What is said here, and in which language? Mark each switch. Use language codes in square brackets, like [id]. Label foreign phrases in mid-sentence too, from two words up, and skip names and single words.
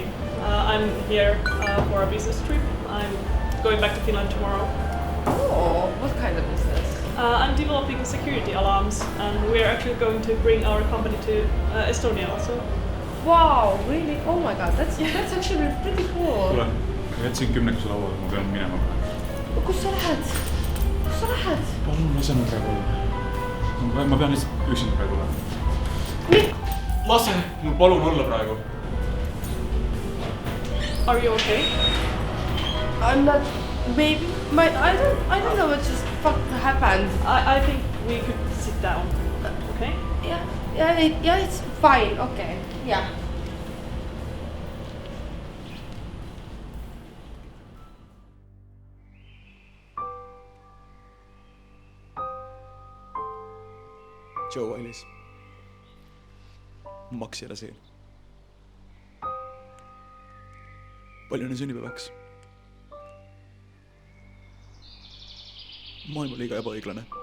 [en] I'm here for a business trip. I'm going back to Finland tomorrow. Oh, what kind of business? I'm developing security alarms, and we're actually going to bring our company to Estonia also. Wow, really? Oh my god, that's actually pretty cool. [et] Kuule, ma jätsin 10 lauale, ma pean minema. Kus sa lähed? Palun lase mul praegu olla. Ma pean lihtsalt üksinda praegu olema. Lase mul palun olla praegu. [en] Are you okay? I'm not. Maybe. I don't know what just happened. I think we could sit down. Okay? Yeah, it's fine. Okay. Yeah. Joe Ailis. [et] Maksjale siin. Palju on sünnipäevaks? Maailm on liiga ebaõiglane.